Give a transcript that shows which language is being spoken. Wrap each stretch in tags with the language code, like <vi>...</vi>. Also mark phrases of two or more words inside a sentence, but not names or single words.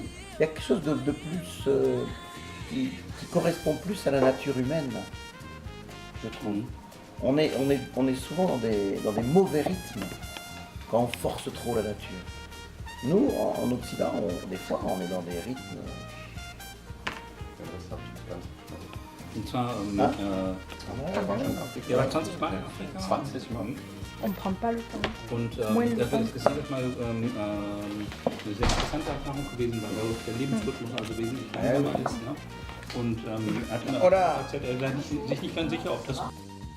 <fr>Il y a quelque chose de plus qui correspond plus à la nature humaine, je trouve. On est souvent dans des mauvais rythmes quand on force trop la nature. Nous, en Occident, des fois, on est dans des rythmes.</fr> <de>Und zwar, ihr wart 20 Mal in Afrika? 20 Mal.</de> <fr>On prend pas le temps.</fr> <de>Und</de> <fr>Moins le</fr> <de>das</de> <fr>temps.</fr> <de>ist jedes Mal eine sehr interessante Erfahrung gewesen, weil der Lebensrhythmus also wesentlich langsamer ist. Ne? Und er hat mir auch erzählt, er sei sich nicht ganz sicher, ob das</de>